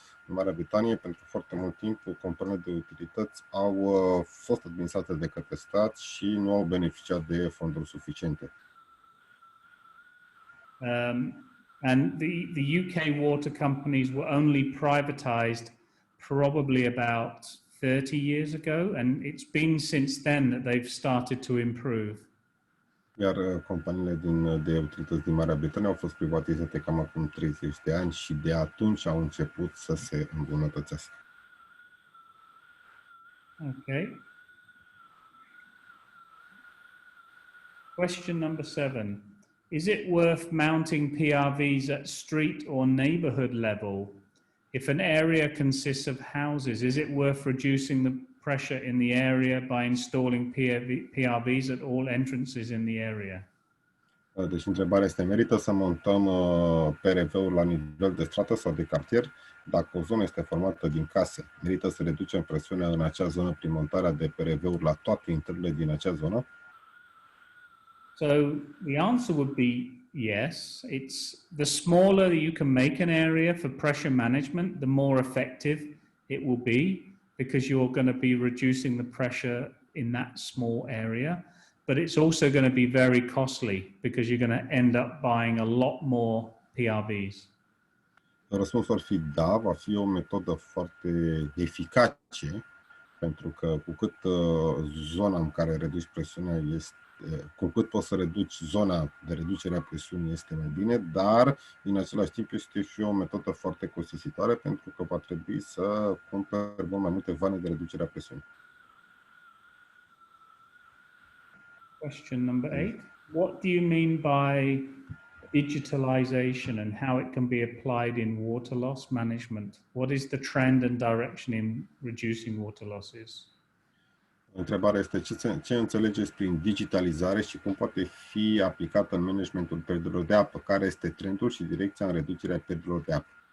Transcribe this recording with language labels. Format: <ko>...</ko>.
<ro>În Marea Britanie, pentru foarte mult timp, companiile de utilități au fost administrate de către stat și nu au beneficiat de fonduri suficiente.</ro> <en>And the UK water companies were only privatized probably about 30 years ago, and it's been since then that they've started to improve.</en> <ro>Iar companiile de utilități din Marea Britanie au fost privatizate cam acum 30 de ani și de atunci au început să se îmbunătățească.</ro> <en>Okay. Question number 7. Is it worth mounting PRVs at street or neighborhood level? If an area consists of houses, is it worth reducing the pressure in the area by installing PRVs at all entrances in the area?</en> <ro>Deci întrebarea este, merită să montăm PRV-uri la nivel de strată sau de cartier? Dacă o zonă este formată din case, merită să reducem presiunea în acea zonă prin montarea de PRV-uri la toate intrările din acea zonă?</ro> <en>So the answer would be yes. It's the smaller you can make an area for pressure management, the more effective it will be, because you're going to be reducing the pressure in that small area. But it's also going to be very costly because you're going to end up buying a lot more PRVs.</en> <ro>Răspunsul ar fi da, va fi o metodă foarte eficace, pentru că cu cât zona în care reduci presiunea este, cu cât poți să reduci zona de reducere a presiunii este mai bine, dar în același timp este și o metodă foarte costisitoare, pentru că va trebui să cumperi mai multe vane de reducere a presiunii.</ro> <en>Question number 8. What do you mean by digitalization and how it can be applied in water loss management? What is the trend and direction in reducing water losses?</en> <ro>Întrebarea este ce înțelegeți prin digitalizare și cum poate fi aplicată în managementul pierderilor de apă? Care este trendul și direcția în reducerea pierderilor de apă?</ro>